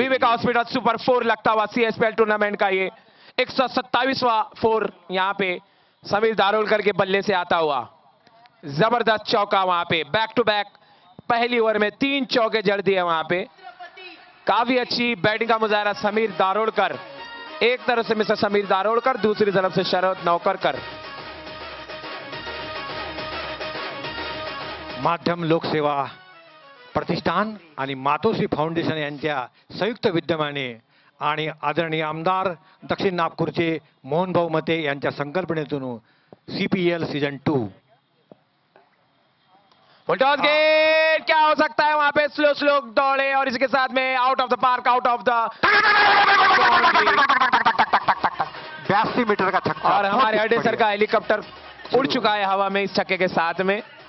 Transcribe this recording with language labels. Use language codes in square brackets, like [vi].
[hi] विवेक hospital super 4 लगता हुआ सीएसपीएल tournament का ये 127वां 4 यहां पे समीर दारोलकर के बल्ले से आता हुआ। जबरदस्त चौका वहां पे, बैक टू बैक पहली ओवर में 3 चौके जड़ दिए वहां पे। काफी अच्छी बैटिंग का मुजाहरा समीर दारोलकर, एक तरफ से मिस्टर समीर दारोलकर, दूसरी तरफ से शरद नौकरकर। [mr] माध्यम लोकसेवा प्रतिष्ठान आणि मातोश्री फाउंडेशन यांच्या संयुक्त विद्यमाने आणि आदरणीय आमदार दक्षिण नागपूरचे मोहन भाऊ मते यांच्या संकल्पनेतून सीपीएल सीजन 2 [hi] फुलटॉस गेट, क्या हो सकता है वहां पे, स्लो दौड़े और इसके साथ में out of the park, out of the 82 metre का छक्का। और हमारे हरडे सर का हेलीकॉप्टर उड़ चुका है हवा में इस छक्के के साथ में।